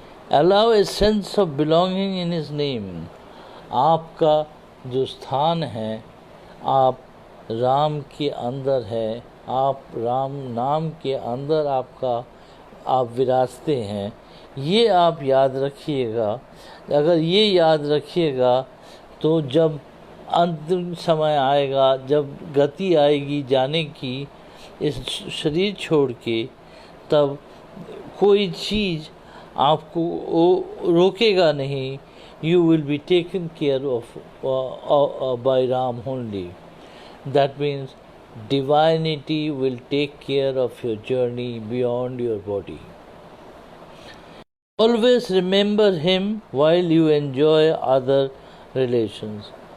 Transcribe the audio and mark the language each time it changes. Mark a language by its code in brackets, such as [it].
[en] Allow a sense of belonging in his name. [hi] आपका जो स्थान है, आप राम के अंदर है, आप राम नाम के अंदर आप विराजते हैं। ये आप याद रखिएगा। अगर ये याद रखिएगा तो जब अंतिम समय आएगा, जब गति आएगी जाने की इस शरीर छोड़ के, तब कोई चीज़ आपको रोकेगा नहीं। [en] You will be taken care of by Ram only. That means divinity will take care of your journey beyond your body. Always remember him while you enjoy other relations.